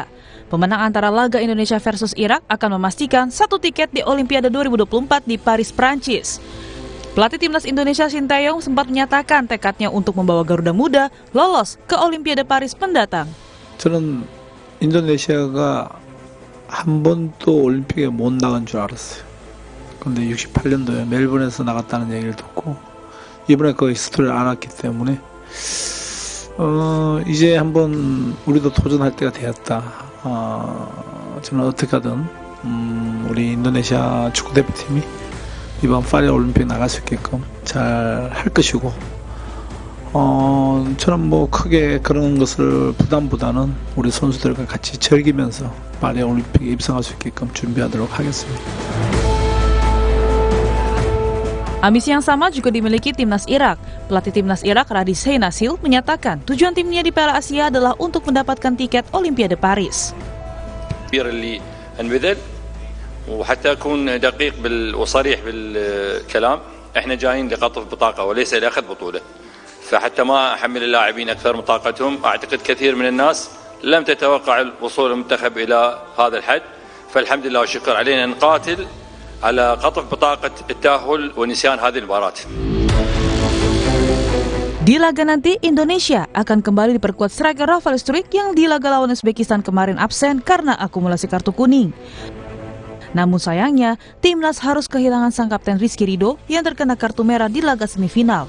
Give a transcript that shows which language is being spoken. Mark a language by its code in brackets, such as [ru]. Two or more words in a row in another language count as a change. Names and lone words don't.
[id] Pemenang antara laga Indonesia versus Irak akan memastikan 1 tiket di Olimpiade 2024 di Paris, Prancis. Pelatih timnas Indonesia Shin Tae-yong sempat menyatakan tekadnya untuk membawa Garuda Muda lolos ke Olimpiade Paris mendatang. [ko] 저는 인도네시아가 한 번도 올림픽에 못 나간 줄 알았어요. 그런데 68년도에 멜번에서 나갔다는 얘기를 듣고 이번에 그 스토리를 알았기 때문에 이제 한번 우리도 도전할 때가 되었다. 저는 어떻게 하든 우리 인도네시아 축구 대표팀이 이번 파리 올림픽 나갈 수 있게끔 잘 할 것이고 저는 뭐 크게 그런 것을 부담보다는 우리 선수들과 같이 즐기면서 파리 올림픽에 입성할 수 있게끔 준비하도록 하겠습니다. [id] Ambisi yang sama juga dimiliki timnas Irak. Pelatih timnas Irak Radis Heinasil menyatakan tujuan timnya di Piala Asia adalah untuk mendapatkan tiket Olimpiade Paris. [ar] الكبير اللي انبذل. وحتى اكون دقيق وصريح بالكلام، احنا جايين لقطف بطاقه وليس لاخذ بطوله. فحتى ما احمل اللاعبين اكثر من طاقتهم، اعتقد كثير من الناس لم تتوقع الوصول المنتخب الى هذا الحد، فالحمد لله والشكر علينا نقاتل على قطف بطاقه التاهل ونسيان هذه المباراه. [id] Di laga nanti, Indonesia akan kembali diperkuat striker Rafael Struijk yang di laga lawan Uzbekistan kemarin absen karena akumulasi kartu kuning. Namun sayangnya, timnas harus kehilangan sang kapten Rizky Ridho yang terkena kartu merah di laga semifinal.